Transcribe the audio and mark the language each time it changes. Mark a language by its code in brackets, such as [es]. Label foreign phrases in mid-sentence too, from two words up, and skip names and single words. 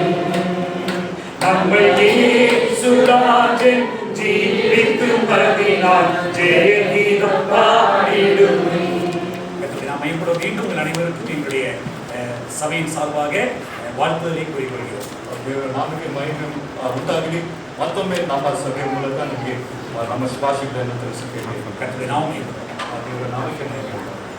[ta] நம்மை இயேசு ராஜன் ஜீவிக்கும் அதினால் ஜெய கீதம் பாடிடுமே. நாம் மையப்படும் மீண்டும் உங்கள் அனைவருக்கும் எங்களுடைய சபையின் சார்பாக வாழ்த்துதலை கூறிக்கொள்கிறோம். [kn] ದೇವರ ನಾಮಕ್ಕೆ ಮಹಿಮೆ ಉಂಟಾಗಲಿ. ಮತ್ತೊಮ್ಮೆ ನಮ್ಮ ಸಭೆಯ ಮೂಲಕ ನಮಗೆ ನಮ್ಮ ಶುಭಾಶಯಗಳನ್ನು ತಿಳಿಸುತ್ತೇವೆ. [ta] கர்த்தருடைய நாமம் [kn] ದೇವರ ನಾಮಕ್ಕೆ ಮಹಿಮೆ.